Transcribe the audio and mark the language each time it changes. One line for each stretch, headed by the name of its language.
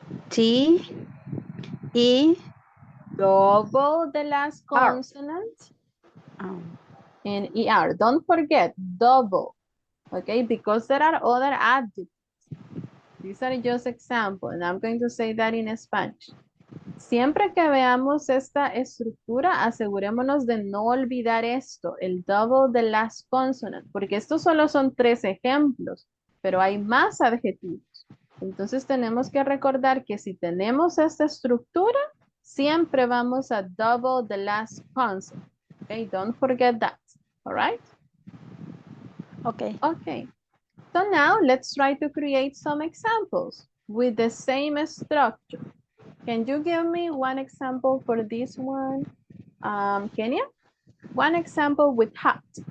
English: T. E. Double the last R. consonant Um, and ER. Don't forget, double, okay? Because there are other adjectives. These are just examples, and I'm going to say that in Spanish.
Spanish: Siempre que veamos esta estructura, asegurémonos de no olvidar esto, el
English: double the last consonant,
Spanish: porque estos solo son 3 ejemplos, pero hay más adjetivos. Entonces tenemos que recordar que si tenemos esta estructura, siempre vamos a
English: double the last consonant. Okay, don't forget that. All right? okay. Okay. So now let's try to create some examples with the same structure. Can you give me one example for this one? Kenya? One example with hot.